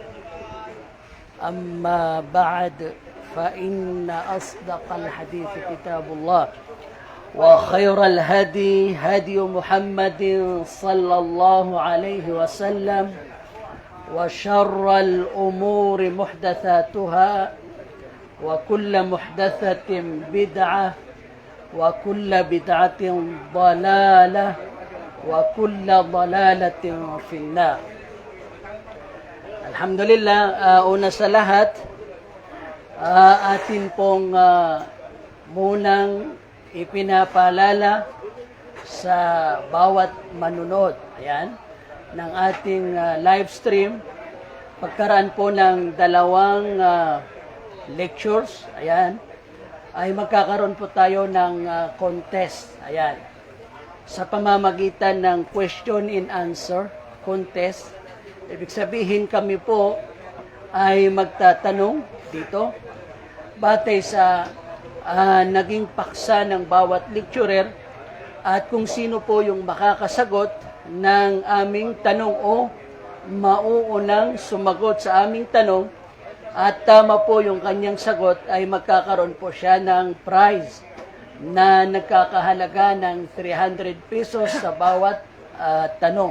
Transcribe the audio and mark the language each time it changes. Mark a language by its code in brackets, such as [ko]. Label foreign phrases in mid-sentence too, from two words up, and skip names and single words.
[ar] أما بعد، فإن أصدق الحديث كتاب الله، وخير الهدي هدي محمد صلى الله عليه وسلم، وشر الأمور محدثاتها، وكل محدثة بدعة، وكل بدعة ضلالة، وكل ضلالة في النار. [tl] Alhamdulillah, una sa lahat, atin pong munang ipinapaalala sa bawat manunod, ayan, ng ating [en] live stream, [tl] pagkaraan po ng dalawang lectures, ayan, ay magkakaroon po tayo ng contest, ayan, sa pamamagitan ng [en] question and answer contest. [tl] Ibig sabihin, kami po ay magtatanong dito batay sa naging paksa ng bawat lecturer, at kung sino po yung makakasagot ng aming tanong o mauunang sumagot sa aming tanong at tama po yung kanyang sagot, ay magkakaroon po siya ng prize na nagkakahalaga ng 300 pesos sa bawat tanong.